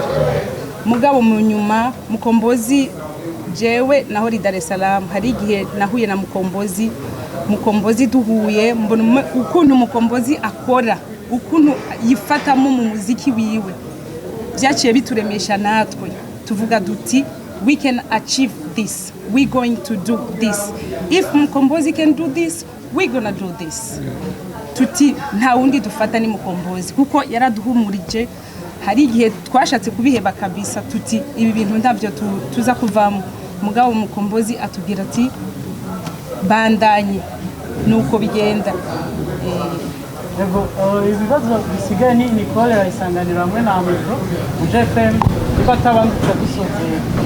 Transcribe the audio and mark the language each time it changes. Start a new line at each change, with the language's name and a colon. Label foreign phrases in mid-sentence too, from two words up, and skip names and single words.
Rundi: Mugabo mu nyuma mukombozi jewe naho ri Dar es Salaam, hari igihe nahuye na mukombozi duhuye, mbona ukuntu mukombozi akora, ukuntu yifatamo mu muziki wiwe, byaciye bituremesha natwe tuvuga duti
English: we can achieve this, we going to do this. If mukombozi can do this, we gonna do this.
Rundi: Tuti nta wundi dufata ni mukombozi kuko yaraduhumurije. Hari igihe twashatse kubiheba kabisa, tuti ibi bintu ndavyo tuza kuvamo. Mugabo mukombozi atubwira ati bandanye, nuko bigenda. Ibibazo bisigaye ni Nicole yayisanganira hamwe na Amiro mu JFM batabandi dusoze.